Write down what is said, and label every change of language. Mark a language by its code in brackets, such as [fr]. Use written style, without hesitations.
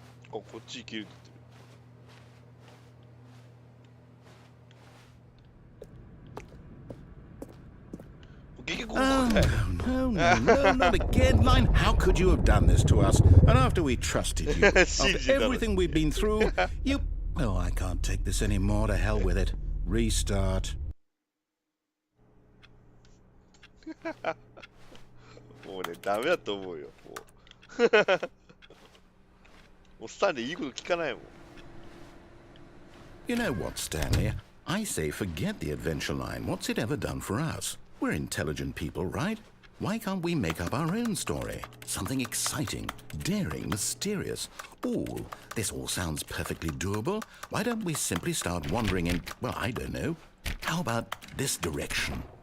[ja] こっち行けるって言ってる。結局ここ [en] Oh, no, not again. Line, how could you have done this to us? And after we trusted you, after everything we've been through, you... Oh, I can't take this anymore. To hell with it. Restart. [ja] もうね、ダメだと思うよ。もうスタンレーいいこと聞かないもん。 [en] You know what, Stanley? I say forget the adventure line. What's it ever done for us? We're intelligent people, right? Why can't we make up our own story? Something exciting, daring, mysterious. Ooh, this all sounds perfectly doable. Why don't we simply start wandering in, well, I don't know. How about this direction?